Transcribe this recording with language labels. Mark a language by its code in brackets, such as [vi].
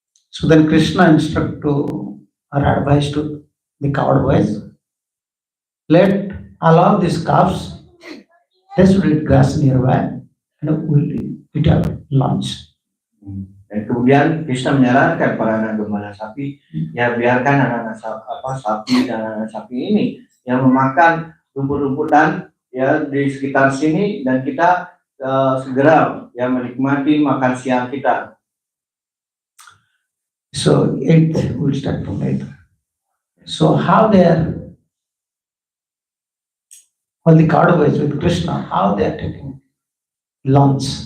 [en] So then Krishna instruct to or advise to the coward boys, let allow these calves, they should eat grass nearby and we'll eat our lunch. [id] Dan kemudian Krishna menyarankan para anak gembala sapi, ya biarkan anak-anak sapi dan anak sapi ini yang memakan rumput-rumputan ya di sekitar sini, dan kita segera ya menikmati makan siang kita. [en] So 8th, we'll start from 8th. So how they are, all the coward boys with Krishna, how they are taking lunch.